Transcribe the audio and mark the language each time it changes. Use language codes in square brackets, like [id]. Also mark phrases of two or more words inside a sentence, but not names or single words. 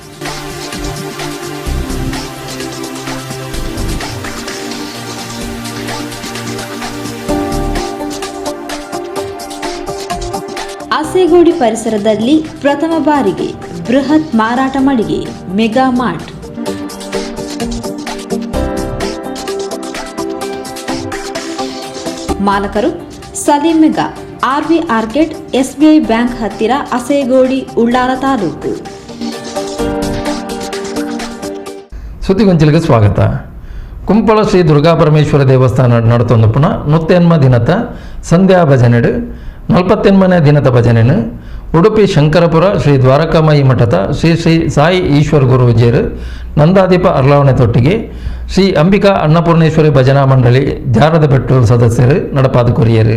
[kn] ಆಸೆಗೋಡಿ ಪರಿಸರದಲ್ಲಿ ಪ್ರಥಮ ಬಾರಿಗೆ ಬೃಹತ್ ಮಾರಾಟ ಮಳಿಗೆ ಮೆಗಾ ಮಾರ್ಟ್. ಮಾಲಕರು ಸಲೀಂ ಮೆಗಾ, ಆರ್ವಿ ಆರ್ಕೆಟ್, ಎಸ್ಬಿಐ ಬ್ಯಾಂಕ್ ಹತ್ತಿರ, ಆಸೆಗೋಡಿ, ಉಳ್ಳಾಲ ತಾಲೂಕು. ಸುದ್ದಿಗೊಂಚಲಿಗೆ ಸ್ವಾಗತ. [tcy] ಕುಂಪಳ ಶ್ರೀ ದುರ್ಗಾಪರಮೇಶ್ವರ ದೇವಸ್ಥಾನ ನಡತೊಂದು ಪುನಃ 108 ದಿನದ ಸಂಧ್ಯಾ ಭಜನೆಡು 48ನೇ ದಿನದ ಭಜನೆನು ಉಡುಪಿ ಶಂಕರಪುರ ಶ್ರೀ ದ್ವಾರಕಾಮಾಯಿ ಮಠದ ಶ್ರೀ ಶ್ರೀ ಸಾಯಿ ಈಶ್ವರ ಗುರೂಜಿಯರು ನಂದಾದೀಪ ಅರ್ಲಾವಣೆ ತೊಟ್ಟಿಗೆ ಶ್ರೀ ಅಂಬಿಕಾ ಅನ್ನಪೂರ್ಣೇಶ್ವರಿ ಭಜನಾ ಮಂಡಳಿ ಜಾರದ ಬೆಟ್ಟು ಸದಸ್ಯರು ನಡಪಾದು ಕೊರಿಯರು.